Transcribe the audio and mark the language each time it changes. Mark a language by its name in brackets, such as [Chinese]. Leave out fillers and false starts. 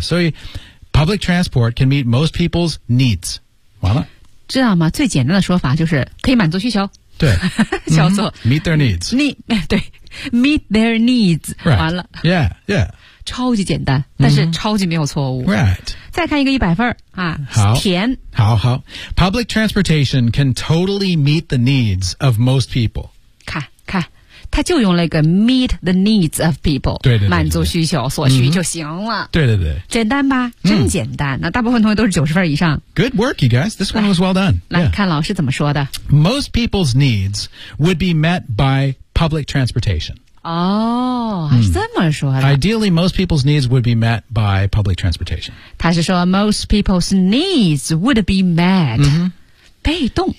[English] 所以 ,public transport can meet most people's needs. 完了。 [Chinese] 知道吗最简单的说法就是可以满足需求。对。叫做、 [English] meet their needs. 对。Meet their needs、 right. [Chinese] 完了 [English] Yeah, yeah [Chinese] 超级简单但是超级没有错误 [English] Right [Chinese] 再看一个100分、好甜 [English] 好好 Public transportation can totally meet the needs of most people [Chinese] 看他就用了一个 meet the needs of people 对 对满足需求所需就行了、对对对简单吧真简单、那大部分同学都是90分以上 [English] Good work you guys This one was well done [Chinese] 来、看老师怎么说的 [English] Most people's needs would be met byPublic transportation. [Chinese] 哦、是这么说的。 [English] Ideally, most people's needs would be met by public transportation. [Chinese] 他是说 [English] most people's needs would be met.、 [Chinese] 被动。